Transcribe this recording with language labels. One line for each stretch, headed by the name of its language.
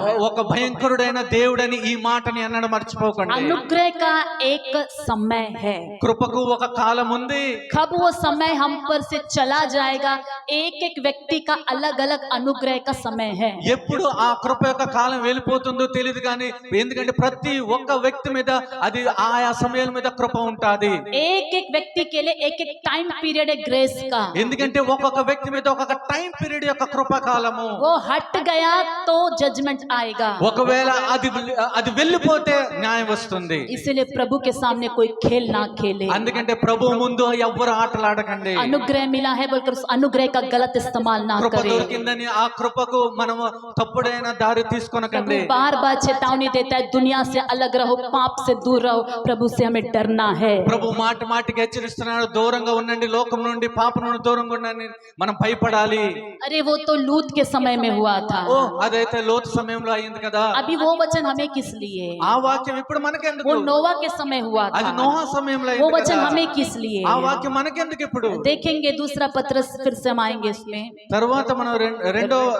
Telugu: ఒక భయంకరుడైన దేవుడని ఈ మాటని అన్నడం మర్చిపోకండి.
Hindi: अनुग्रह का एक समय है,
Telugu: కృపకు ఒక కాలం ఉంది.
Hindi: कब वो समय हम पर से चला जाएगा, एक एक व्यक्ति का अलग अलग अनुग्रह का समय है।
Telugu: ఎప్పుడు ఆ కృప యొక్క కాలం వెళ్ళిపోతుందో తెలియదు, కానీ ఎందుకంటే ప్రతి ఒక్క వ్యక్తి మీద అది ఆయా సమయాల మీద కృప ఉంటాది.
Hindi: एक एक व्यक्ति के लिए एक एक टाइम पीरियड है ग्रेस का।
Telugu: ఎందుకంటే ఒక్కొక్క వ్యక్తి మీద ఒక్కొక్క టైం పీరియడ్ యొక్క కృపాకాలము.
Hindi: वो हट गया तो जजमेंट आएगा।
Telugu: ఒకవేళ అది వెళ్ళిపోతే న్యాయం వస్తుంది.
Hindi: इसीलिए प्रभु के सामने कोई खेल ना खेले।
Telugu: అందుకంటే ప్రభు ముందు ఎవ్వరు ఆటలాడకండి.
Hindi: अनुग्रह मिला है बोलकर उस अनुग्रह का गलत इस्तेमाल ना
Telugu: కృప
Hindi: करें।
Telugu: దొరికిందని ఆ కృపకు మనము తప్పుడైన దారి
Hindi: प्रभु
Telugu: తీసుకొనకండి.
Hindi: बार बार चेतावनी देता है, दुनिया से अलग रहो, पाप से दूर रहो। प्रभु से हमें डरना है।
Telugu: ప్రభు మాటికి హెచ్చరిస్తున్నాడు, దూరంగా ఉండండి, లోకం నుండి పాపం నుండి దూరంగా ఉండండి, మనం భయపడాలి.
Hindi: अरे वो तो लूत के समय में हुआ था।
Telugu: ఓ అదైతే లోతు సమయంలో అయింది కదా.
Hindi: अभी वो वचन हमें किस लिए?
Telugu: ఆ వాక్యం ఇప్పుడు మనకెందుకు?
Hindi: वो नोवा के समय हुआ
Telugu: అది
Hindi: था।
Telugu: నోహా సమయంలో
Hindi: वो
Telugu: అయింది
Hindi: वचन
Telugu: కదా.
Hindi: हमें किस लिए?
Telugu: ఆ వాక్యం మనకెందుకు ఇప్పుడు?
Hindi: देखेंगे दूसरा पत्रस, फिर से हम आएंगे इसमें।
Telugu: తర్వాత మనం రెండో